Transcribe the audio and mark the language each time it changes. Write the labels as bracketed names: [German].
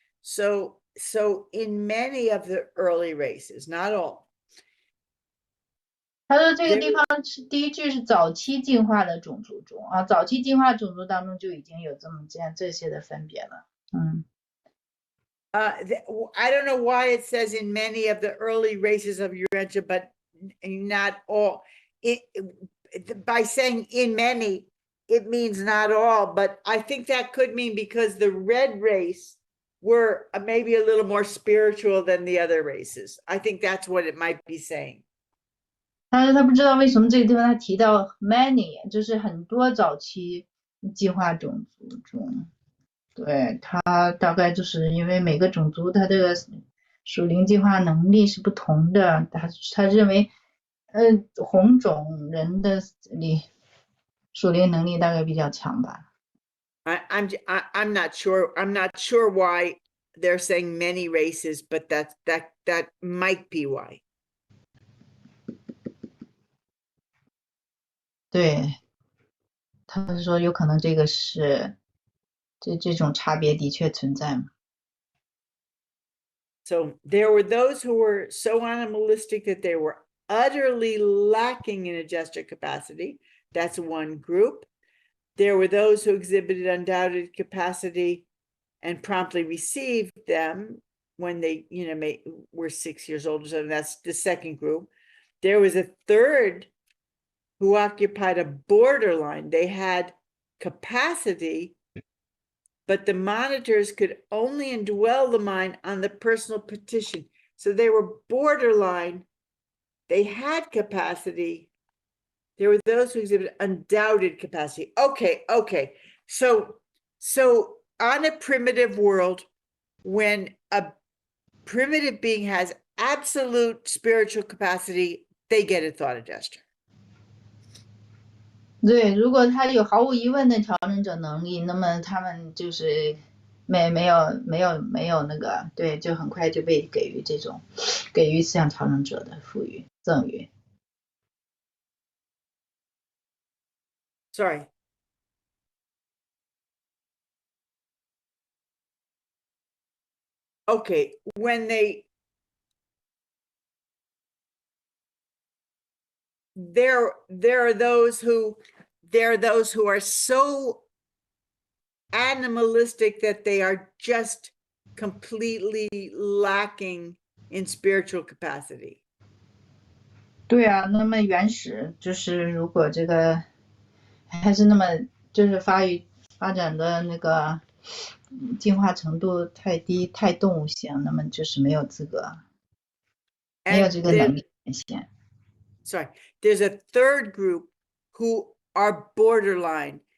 [English] So in many of the early races, not all, [Chinese] 他说这个地方是第一句是早期进化的种族中啊，早期进化种族当中就已经有这些的分别了。 [English] I don't know why it says in many of the early races of Urantia, but not all. By saying in many, it means not all, but I think that could mean because the red race were maybe a little more spiritual than the other races. I think that's what it might be saying. [Chinese] 但是他不知道为什么这个地方他提到 many， 就是很多早期进化种族中，对，他大概就是因为每个种族它这个属灵进化能力是不同的，他认为，红种人的属灵能力大概比较强吧。 [English] I'm not sure. I'm not sure why they're saying many races, but that might be why. [Chinese] 对，他说有可能这个是这种差别的确存在嘛。 [English] So there were those who were so animalistic that they were utterly lacking in adjusted capacity. That's one group. There were those who exhibited undoubted capacity and promptly received them when they, were 6 years old or something. That's the second group. There was a third who occupied a borderline. They had capacity, but the monitors could only indwell the mind on the personal petition. So they were borderline. They had capacity. There were those who exhibited undoubted capacity. Okay. So on a primitive world, when a primitive being has absolute spiritual capacity, they get a thought adjuster. [Chinese] 对，如果他有毫无疑问的调整者能力，那么他们就是没有那个，对，就很快就被给予思想调整者的赠予。 [English] Sorry. Okay, when there are those who are so animalistic that they are just completely lacking in spiritual capacity. [Chinese] 对啊，那么原始就是如果这个还是那么就是发展的那个进化程度太低太动物性，那么就是没有资格，没有这个能力显现。 [English] Sorry, there's a third group who are borderline.